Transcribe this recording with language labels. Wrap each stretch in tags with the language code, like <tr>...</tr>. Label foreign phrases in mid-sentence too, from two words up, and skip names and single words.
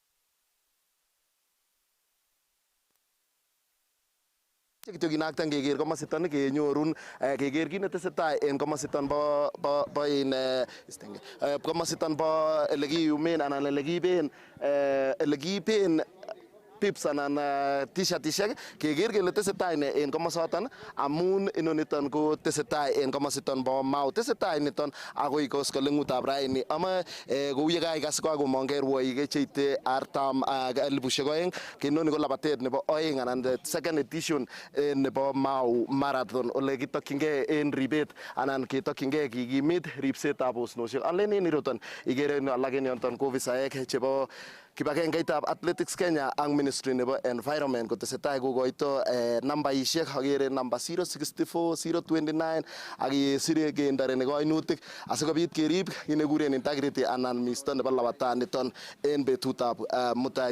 <kln>Kityo kinaktan keker komositon kenyorun keker kit netesetai en komositon bo komositon bo ele kiyumen anan ele kiiben pips anan t-shirtishek keker kele tesetai ne en komosoton amun inoniton ko tesetai en komositon bo Mau. Tesetai niton agoi koskoleng'utab raini ama kou ye kaikas kakomongei rwoik cheite 2,000 kinoni ko labatet nebo 2 anan</kln> <en>the second edition</en> <kln>nebo Mau Marathon ole kitokyingei en ribet anan ketokyingei kikimit ribsetab osnosiek. Alen en ireton ikere alak en yoton ko ofisaek chebo kibagengeitab Athletics Kenya ak Ministry nebo Environment kotesetai kokoito nambaishek agere namba 064 029 ak kesire kendareni kainutik asikobit kerib kit nekikuren integrity anan misto nebo labataniton en betutab mutai.</kln>